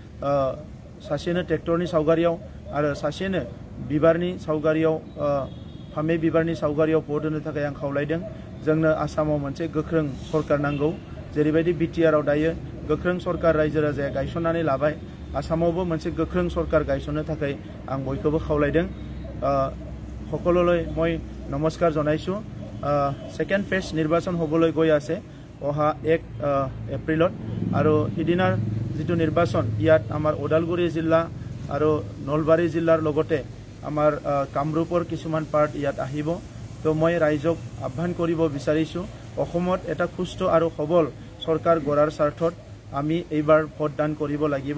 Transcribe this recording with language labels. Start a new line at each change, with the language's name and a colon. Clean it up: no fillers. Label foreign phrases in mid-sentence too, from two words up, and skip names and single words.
Bodo: सासेनो ट्रेक्टरनि सावगारियाव आरो सासेनो बिबारनि सावगारियाव फामे बिबारनि सावगारियाव भट होनो थाखाय आं खावलायदों जोंनो आसामाव मोनसे गोख्रों सरकार नांगौ जेरैबायदि बिटिआरआव दायो गोख्रों सरकार रायजो राजाया गायसननानै लाबाय आसामावबो मोनसे गोख्रों सरकार गायसननो थाखाय आं बयखौबो खावलायदों
Assamese: সকললৈ মই নমস্কাৰ জনাইছো সেকেন্ড ফেজ নিৰ্বাচন হ'বলৈ গৈ আছে অহা 1 এপ্ৰিলত আৰু সিদিনাৰ যেটো নিৰ্বাচন ইয়াত আমাৰ ওদালগুৰি জিলা আৰু নলবাৰী জিলাৰ লগতে আমাৰ কামৰূপৰ কিছুমান পাৰ্ট ইয়াত আহিব তো মই ৰাইজক আহ্বান কৰিব বিচাৰিছো অসমত এটা সুস্থ আৰু সবল চৰকাৰ গঢ়াৰ স্বাৰ্থত আমি এইবাৰ ভোটদান কৰিব লাগিব